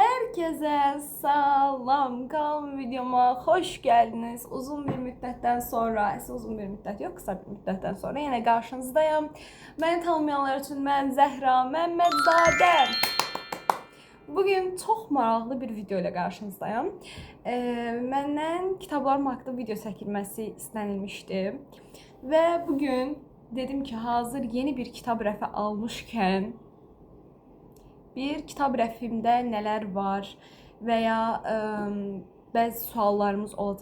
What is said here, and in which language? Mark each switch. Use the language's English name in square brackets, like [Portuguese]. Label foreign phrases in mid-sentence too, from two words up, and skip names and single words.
[Turkish] Herkese salam, kanalıma videoma hoş geldiniz. Uzun bir müddetten sonra, uzun bir müddet yok, kısa bir müddetten sonra yine karşınızdayım. [Azerbaijani] Beni tanımayanlar için ben Zəhra Məmmədzadə. [Turkish] Bugün çok maraqlı bir video ile karşınızdayım. [Azerbaijani] Məndən kitablarım haqqında video çəkilməsi istənilmişdi. [Turkish] Ve bugün dedim ki hazır yeni bir kitab rəfi almışken [Azerbaijani] bir kitab rəfimdə nələr var və ya bəzi suallarımız olacaq.